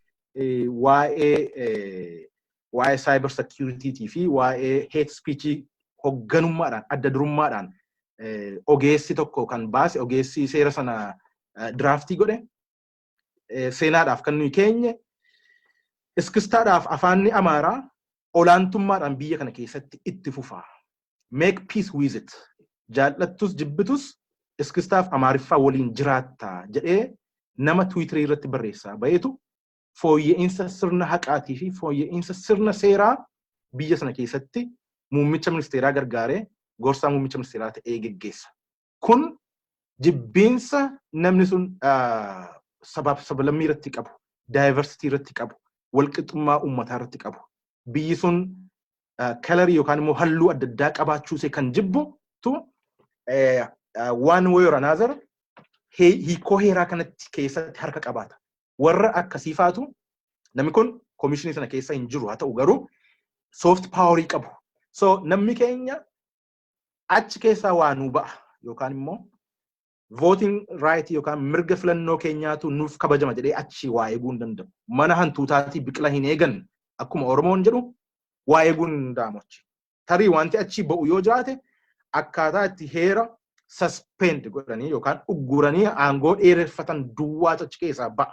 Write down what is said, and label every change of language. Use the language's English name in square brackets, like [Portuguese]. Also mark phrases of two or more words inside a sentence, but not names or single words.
[Oromo] waa'ee [English] cyber security [Oromo] fi waa'ee [English] hate speech [Oromo] hoogganummaadhaan adda durummaadhaan ogeessi tokko kan baase ogeessi seera sana draftii godhe seenaadhaaf kan nuyi keenye iskistaadhaaf afaanni Amaaraa olaantummaadhaan biyya kana keessatti itti fufaa. [English] Make peace with it. [Oromo] Jaallattus jibbitus iskistaaf Amaariffaa waliin jiraatta jedhee nama tiwiitarii irratti barreessaa baheetu fooyya'insa sirna haqaatii fi fooyya'insa sirna seeraa biyya sana keessatti muummicha ministeeraa gargaaree gorsaa muummicha ministeeraa ta'ee geggeessa. Kun jibbiinsa namni sun sabaaf sablammii irratti qabu, diversity irratti qabu, walqixxummaa uummataa irratti qabu biyyi sun kalarii yookaan immoo halluu adda addaa qabaachuu isee kan jibbu tu [English] one way or another [Oromo] hiikoo heeraa kanatti keessatti harka qabaata. Warra akkasii faatu namni kun komishinii sana keessa hin jiru haa ta'u garuu [English] soft powerii [Oromo] qabu. So namni keenya achi keessaa waa nuu ba'a yookaan immoo [English] voting right [Oromo] yookaan mirga filannoo keenyaatu nuuf kabajama jedhee achi waa eeguu hin danda'u. Mana hantuutaatii biqila hin eegan akkuma Oromoon jedhu waa eeguu hin danda'amu. Tarii wanti achi ba'u yoo jiraate akkaataa itti heera suspend godhanii yookaan ugguranii aangoo dheereffatan duwwaa achi keessaa ba'a.